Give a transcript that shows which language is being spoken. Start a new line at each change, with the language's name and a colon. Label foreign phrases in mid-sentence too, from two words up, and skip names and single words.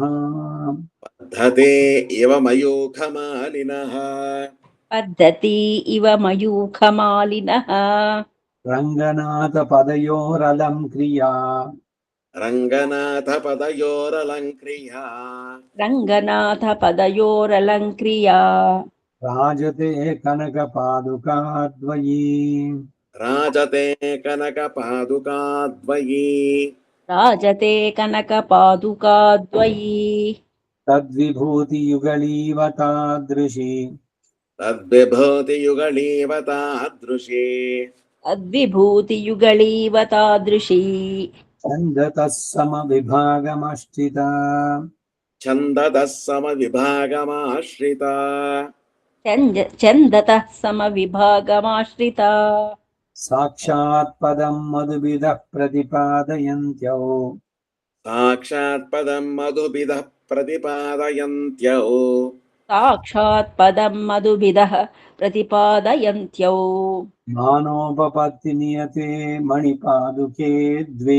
Sanskrit: ಪದ್ಧತೆ ಇವ ಮಯೂಖಮಾಲಿನಃ ಪದ್ಧತಿ ಇವ ಮಯೂಖಮಾಲಿನಃ ರಂಗನಾಥ ಪದಯೋರಲಂಕ್ರಿಯಾ ರಂಗನಾಥ ಪದಯೋರಲಂಕ್ರಿಯಾ ರಂಗನಾಥ ಪದಯೋರಲಂಕ್ರಿಯಾ ರಾಜತೆ ಕನಕ ಪಾದುಕಾದ್ವಯೀ ರಾಜತೆ ಕನಕ ಪಾದುಕಾದ್ವಯೀ ರಾಜತೆ ಕನಕ ಪಾದುಕಾದ್ವಯೀ ತದ್ವಿಭೂತಿ ಯುಗಳೀವ ತಾದೃಶಿ ತದ್ವಿಭೂತಿಯುಗಳೀವ ತಾದೃಶಿ ಅದ್ವಿಭೂತಿಯುಗಳೀವ ತಾದೃಶಿ ಛಂದತಃ ಸಮವಿಭಾಗಮಶ್ಚಿತ ಛಂದತಃ ಸಮವಿಭಾಗಮಾಶ್ರಿತ ಚಂದತಃ ಸಮವಿಭಾಗಮಾಶ್ರಿತ ಸಾಕ್ಷಾತ್ ಪದಂ ಮಧುಬಿದಃ ಪ್ರತಿಪಾದಯಂತ್ಯೌ ಸಾಕ್ಷಾತ್ ಪದಂ ಮಧುಬಿದಃ ಪ್ರತಿಪಾದಯಂತ್ಯೌ साक्षात् पदं मधुभिदः प्रतिपादयन्त्यौ मानोपपत्ति नियते मणिपादुके द्वे